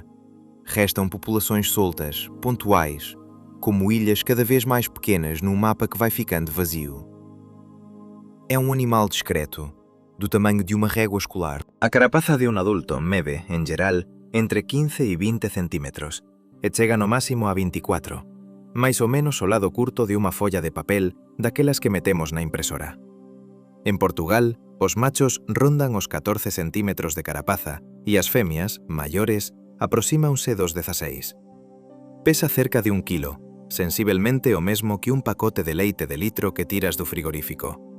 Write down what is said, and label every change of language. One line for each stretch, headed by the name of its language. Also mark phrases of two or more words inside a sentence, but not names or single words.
Portuguese: Restam populações soltas, pontuais, como ilhas cada vez mais pequenas num mapa que vai ficando vazio. É um animal discreto, do tamanho de uma régua escolar. A carapaza de um adulto mede, em geral, entre 15 e 20 centímetros, e chega no máximo a 24, mais ou menos o lado curto de uma folha de papel daquelas que metemos na impresora.
Galician: En Portugal, os machos rondan os 14 centímetros de carapaza e as femias, maiores, aproxímanse dos 16. Pesa cerca de 1 kilo, sensiblemente o mesmo que un pacote de leite de litro que tiras do frigorífico.